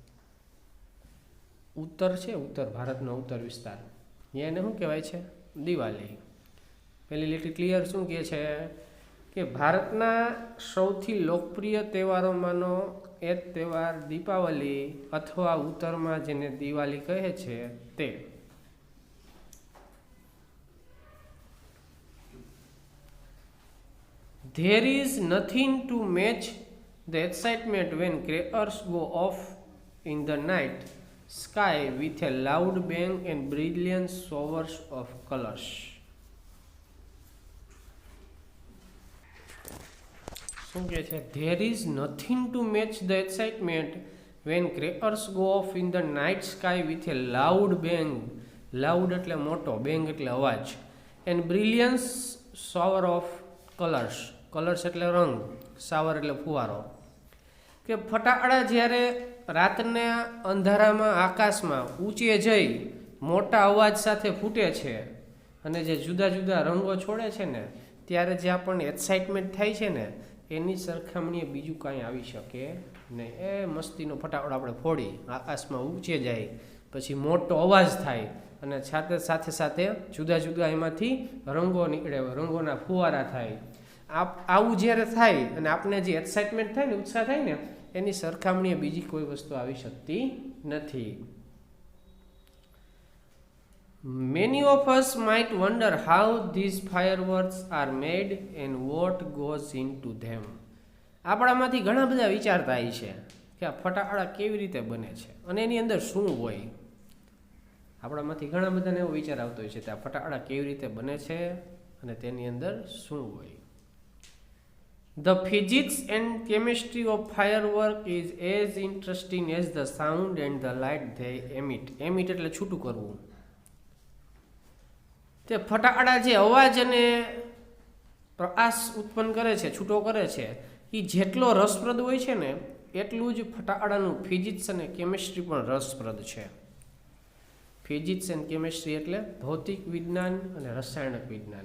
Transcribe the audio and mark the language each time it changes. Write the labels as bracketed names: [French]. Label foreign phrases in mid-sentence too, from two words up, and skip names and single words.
[Gujarati] ઉત્તર છે, ઉત્તર ભારતનો ઉત્તર વિસ્તાર, એને શું કહેવાય છે? દિવાળી. પેલી લીટી ક્લિયર શું કહે છે કે ભારતના સૌથી લોકપ્રિય તહેવારોમાંનો એક તહેવાર દીપાવલી અથવા ઉત્તરમાં જેને દિવાળી કહે છે તે. [English] There is nothing to match the excitement when crackers go off in the night sky with a loud bang and brilliant showers of colors. [Gujarati] શું કહે છે? [English] There is nothing to match the excitement when crackers go off in the night sky with a loud bang. [Gujarati] Loud એટલે મોટો, bang એટલે અવાજ, [English] and brilliant shower of colors. [Gujarati] કલર્સ એટલે રંગ, શાવર એટલે ફુવારો. કે ફટાકડા જ્યારે રાતના અંધારામાં આકાશમાં ઊંચે જઈ મોટા અવાજ સાથે ફૂટે છે અને જે જુદા જુદા રંગો છોડે છે ને, ત્યારે જે આપણને એક્સાઇટમેન્ટ થાય છે ને, એની સરખામણીએ બીજું કાંઈ આવી શકે નહીં. એ મસ્તીનો ફટાકડો આપણે ફોડી આકાશમાં ઊંચે જાય, પછી મોટો અવાજ થાય અને સાથે સાથે સાથે જુદા જુદા એમાંથી રંગો નીકળે, રંગોના ફુવારા થાય. આવું જ્યારે થાય અને આપણે જે એક્સાઇટમેન્ટ થાય ને, ઉત્સાહ થાય ને, એની સરખામણીએ બીજી કોઈ વસ્તુ આવી શકતી નથી. [English] Many of us might wonder how these fireworks are made and what goes into them. [Gujarati] આપણામાંથી ઘણા બધા વિચારતા હોય છે કે આ ફટાકડા કેવી રીતે બને છે અને એની અંદર શું હોય. આપણામાંથી ઘણા બધાને એવો વિચાર આવતો હોય છે કે આ ફટાકડા કેવી રીતે બને છે અને તેની અંદર શું હોય. [English] The physics and chemistry of firework is as interesting as the sound and the light they emit. [Gujarati] Emit એટલે છૂટું કરવું. તે ફટાકડા જે અવાજ અને પ્રકાશ ઉત્પન્ન કરે છે, છૂટો કરે છે, એ જેટલો રસપ્રદ હોય છે ને, એટલું જ ફટાકડાનું ફિઝિક્સ અને કેમિસ્ટ્રી પણ રસપ્રદ છે. [English] physics and chemistry [Gujarati] એટલે ભૌતિક વિજ્ઞાન અને રસાયણિક વિજ્ઞાન.